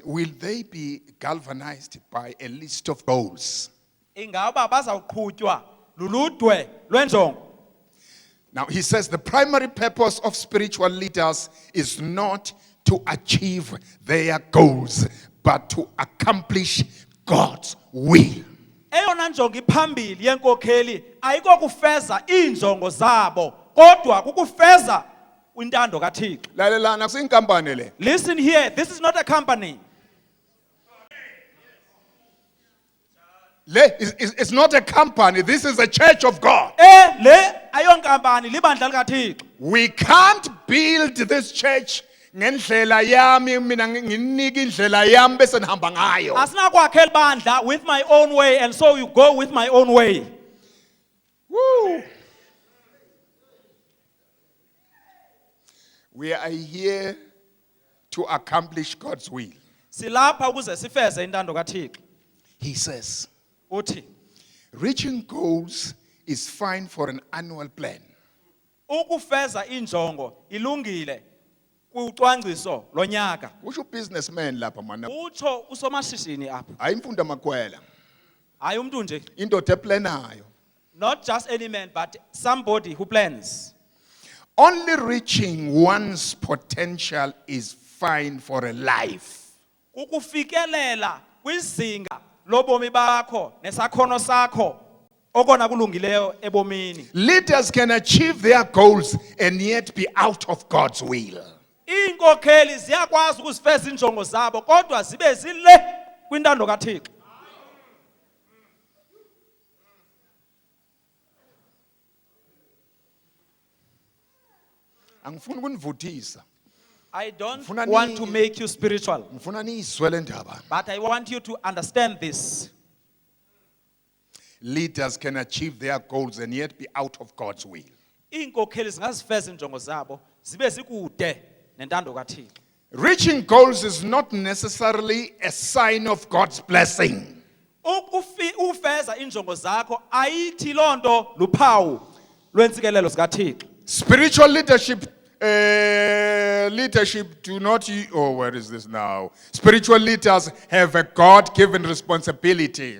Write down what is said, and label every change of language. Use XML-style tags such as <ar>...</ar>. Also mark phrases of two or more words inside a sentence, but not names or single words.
<en>Will they be galvanized by a list of goals?</en> <xh>Ingaba bazawuqhutywa luludwe lwenjongo.</xh> <en>Now, he says the primary purpose of spiritual leaders is not to achieve their goals, but to accomplish God's will.</en> <xh>Eyona njongo iphambili yenkokheli ayiko kufeza iinjongo zabo, kodwa kukufeza intando kaThixo. Lalelana kusinkampani le.</xh> <en>Listen here, this is not a company. It's not a company. This is a church of God.</en> <xh>Le ayonkampani libandla likaThixo.</xh> <en>We can't build this church</en> <zu>ngendlela yami mina nginika indlela yami bese nihamba ngayo.</zu> <xh>Asinakwakhela bandla</xh> <en>with my own way and so you go with my own way. Woo. We are here to accomplish God's will.</en> <xh>Silapha ukuze sifeze intando kaThixo.</xh> <en>He says,</en> <xh>Uthi</xh> <en>reaching goals is fine for an annual plan.</en> <xh>ukufeza injongo ilungile kucwangciso lonyaka.</xh> <zu>Usho businessman lapha mana.</zu> <xh>Utsho usomashishini apha.</xh> <zu>Ayimfunda makwela. Hayi umuntu nje. Indoda eplanayo.</zu> <en>Not just any man but somebody who plans. Only reaching one's potential is fine for a life.</en> <xh>Ukufikelela kwizinga lobomi bakho nesakhono sakho okona kulungileyo ebomini.</xh> <en>Leaders can achieve their goals and yet be out of God's will.</en> <xh>Iinkokheli ziyakwazi ukuzifeza injongo zabo kodwa zibe zile kwintando kaThixo.</xh> <zu>Angifuni ukunivuthisa.</zu> <en>I don't</en> <zu>Ngifuna</zu> <en>want to make you spiritual,</en> <zu>Ngifuna niyizwe le ndaba.</zu> <en>but I want you to understand this. Leaders can achieve their goals and yet be out of God's will.</en> <xh>Iinkokheli zingazifeza injongo zabo zibe zikude nentando kaThixo.</xh> <en>Reaching goals is not necessarily a sign of God's blessing.</en> <xh>Ufeza injongo zakho ayithi lonto luphawu lwentsikelelo zikaThixo.</xh> <en>Spiritual leadership do not, where is this now? Spiritual leaders have a God-given responsibility</en>